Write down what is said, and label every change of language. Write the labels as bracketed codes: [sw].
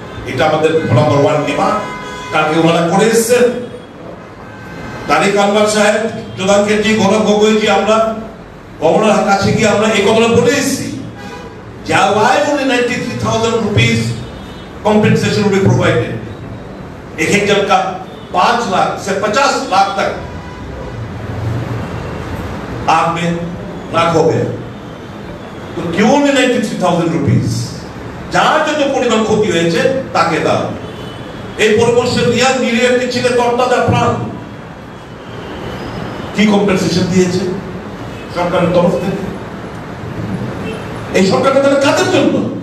[bn] এটা আমাদের নম্বর 1 ডিমান্ড। কালকে ওনারা করে এসছেন, তারিক আনওয়ার সাহেব, প্রধান কেন্দ্রী গৌরব গগৈজি, আমরা গভর্নর কাছে গিয়ে আমরা এই কথাটা বলে এসেছি যে [en] why only 93,000 rupees compensation will be provided। [hi] एक एक जन का 5 लाख से 50 लाख तक आग में राख हो गया, तो क्यों नहीं 93,000 रुपीस? [bn] যার যত পরিমাণ ক্ষতি হয়েছে তাকে দাও। এই পরামর্শের রিয়া নিরীহ একটি ছেলে তরতাজা প্রাণ, কি কম্পেনসেশন দিয়েছে সরকারের তরফ থেকে? এই সরকারটা তাহলে কাদের জন্য?